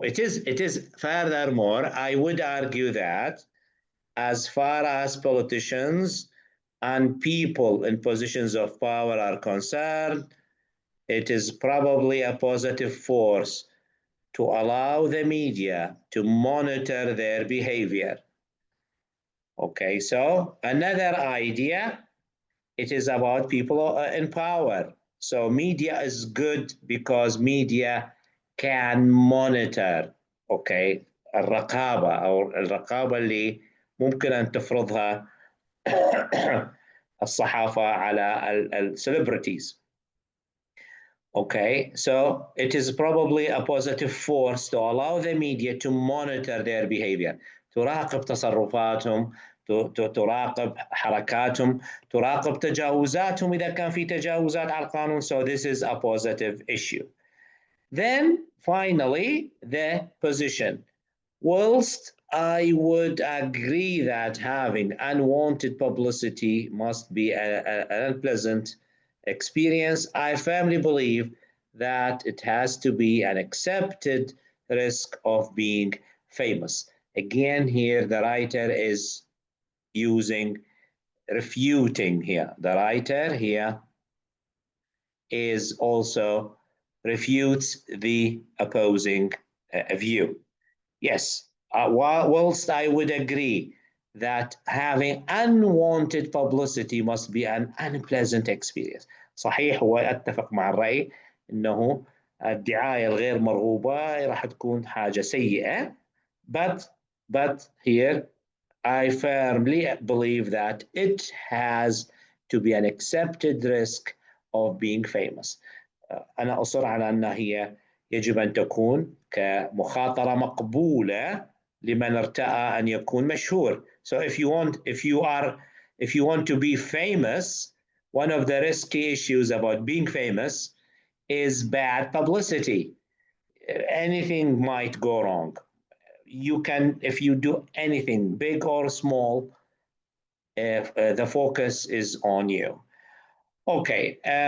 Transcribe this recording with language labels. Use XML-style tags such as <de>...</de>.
<en>It is furthermore, I would argue that as far as politicians and people in positions of power are concerned, it is probably a positive force to allow the media to monitor their behavior. Okay, so another idea, it is about people in power. So media is good because media can monitor.</en> <ar>Okay, الرقابة أو الرقابة اللي ممكن أن تفرضها الصحافة على السليبرتيز.</ar> <en>Okay, so it is probably a positive force to allow the media to monitor their behavior.</en> <ar>تراقب تصرفاتهم، تراقب حركاتهم، تراقب تجاوزاتهم إذا كان في تجاوزات على القانون.</ar> <en>So this is a positive issue. Then finally, the position. Whilst I would agree that having unwanted publicity must be an unpleasant experience, I firmly believe that it has to be an accepted risk of being famous. Again, here the writer is using refuting here. The writer here is also refutes the opposing view. Yes, whilst I would agree that having unwanted publicity must be an unpleasant experience.</en> <ar>صحيح، وأتفق مع الرأي أنه الدعاية الغير مرغوبة راح تكون حاجة سيئة.</ar> <en>But here I firmly believe that it has to be an accepted risk of being famous.</en> <ar>أنا أصر على أنها هي يجب أن تكون كمخاطرة مقبولة لمن ارتأى أن يكون مشهور.</ar> <en>So if you want to be famous, one of the risky issues about being famous is bad publicity. Anything might go wrong. You can, if you do anything big or small, if the focus is on you. Okay.</en>